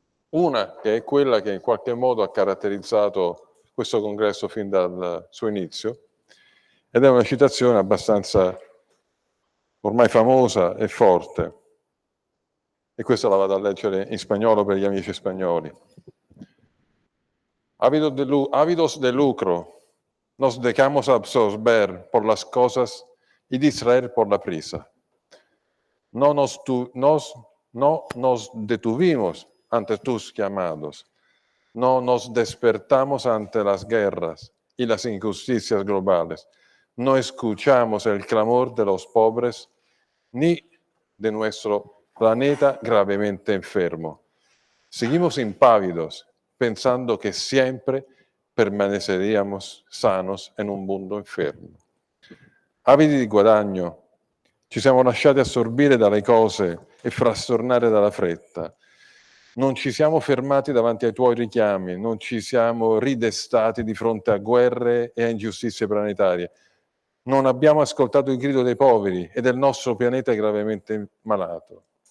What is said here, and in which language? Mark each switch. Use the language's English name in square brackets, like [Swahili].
[Italian] Una che è quella che in qualche modo ha caratterizzato questo congresso fin dal suo inizio, ed è una citazione abbastanza ormai famosa e forte. E questa la vado a leggere in spagnolo per gli amici spagnoli. [Spanish] Ávidos de lucro, nos dejamos absorber por las cosas y distraer por la prisa. No nos detuvimos ante tus llamados. No nos despertamos ante las guerras y las injusticias globales. No escuchamos el clamor de los pobres ni de nuestro planeta gravemente enfermo. Seguimos impávidos, pensando que siempre permaneceríamos sanos en un mundo enfermo. [Italian] Avidi di guadagno, ci siamo lasciati assorbire dalle cose e frastornare dalla fretta. Non ci siamo fermati davanti ai tuoi richiami, non ci siamo ridestati di fronte a guerre e a ingiustizie planetarie. Non abbiamo ascoltato il grido dei poveri e del nostro pianeta gravemente malato.